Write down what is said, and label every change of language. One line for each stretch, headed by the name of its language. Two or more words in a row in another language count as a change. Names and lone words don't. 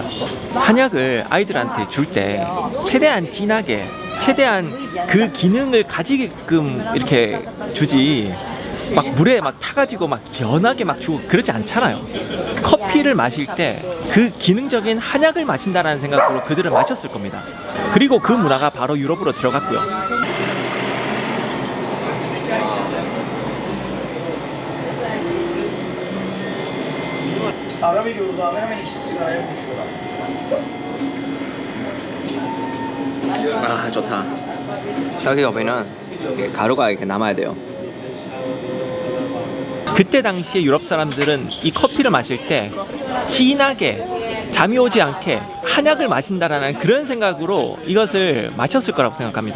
Korean: 한약을 아이들한테 줄 때 최대한 진하게 최대한 그 기능을 가지게끔 이렇게 주지 막 물에 막 타가지고 막 연하게 막 주고 그러지 않잖아요. 커피를 마실 때 그 기능적인 한약을 마신다라는 생각으로 그들은 마셨을 겁니다. 그리고 그 문화가 바로 유럽으로 들어갔고요.
Turkish: Ara veriyoruz abi, hemen ikisi sigaraya koşuyorlar.
Korean: 아, 좋다. 여기가 보면은 가루가 이렇게 남아야 돼요. 그때 당시에 유럽 사람들은 이 커피를 마실 때 진하게 잠이 오지 않게 한약을 마신다라는 그런 생각으로 이것을 마셨을 거라고 생각합니다.